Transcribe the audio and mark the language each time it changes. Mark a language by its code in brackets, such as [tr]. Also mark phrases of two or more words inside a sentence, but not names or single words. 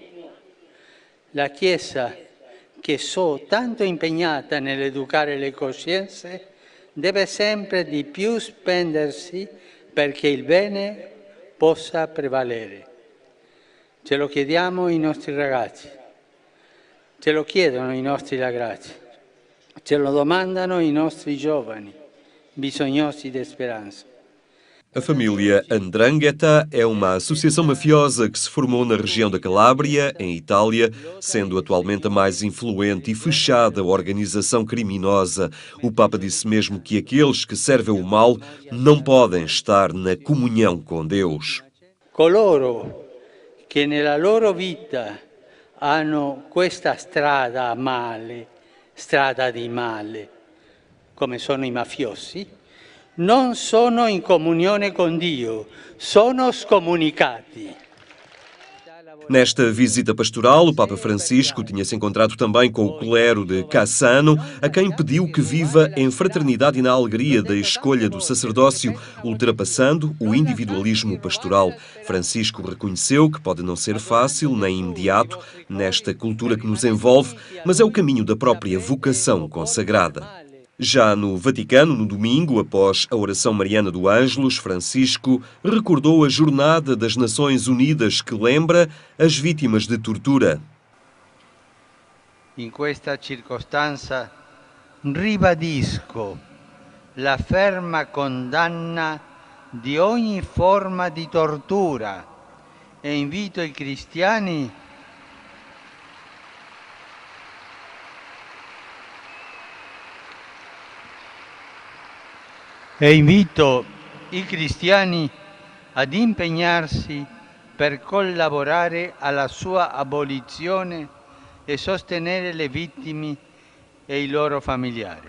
[it] La Chiesa, che so tanto impegnata nell'educare le coscienze, deve sempre di più spendersi perché il bene possa prevalere. Ce lo chiediamo i nostri ragazzi, ce lo chiedono i nostri ragazzi. Ce lo domandano i nostri giovani, bisognosi di speranza. [pt] A família Andrangheta é uma associação mafiosa que se formou na região da Calábria, em Itália, sendo atualmente a mais influente e fechada organização criminosa. O Papa disse mesmo que aqueles que servem o mal não podem estar na comunhão com Deus. Coloro che nella loro vita hanno questa strada a male, strada di male, come sono i mafiosi, non sono in comunione con Dio, sono scomunicati. Nesta visita pastoral, o Papa Francisco tinha-se encontrado também com o clero de Cassano, a quem pediu que viva em fraternidade e na alegria da escolha do sacerdócio, ultrapassando o individualismo pastoral. Francisco reconheceu que pode não ser fácil nem imediato nesta cultura que nos envolve, mas é o caminho da própria vocação consagrada. Já no Vaticano, no domingo, após a oração mariana do Ângelus, Francisco recordou a Jornada das Nações Unidas que lembra as vítimas de tortura. [it] In questa circostanza ribadisco la ferma condanna di ogni forma di tortura e invito i cristiani ad impegnarsi per collaborare alla sua abolizione e sostenere le vittime e i loro familiari.